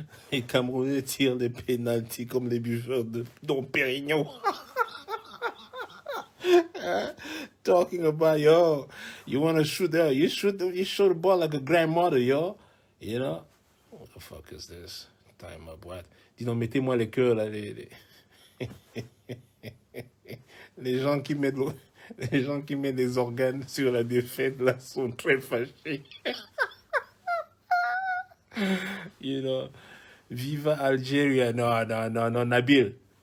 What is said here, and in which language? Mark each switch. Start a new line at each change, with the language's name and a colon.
French: Les Camerounais tirent des pénaltys comme les buveurs de Dom Pérignon.
English: Talking about, yo, you want to shoot there, you shoot the ball like a grandmother, yo. You know? What the fuck is this? Time up, what?
French: Dis donc, mettez-moi les cœurs, là, les gens qui mettent les gens qui mettent des organes sur la défaite, là, sont très fâchés.
English: You know, Viva Algeria, non, Nabil.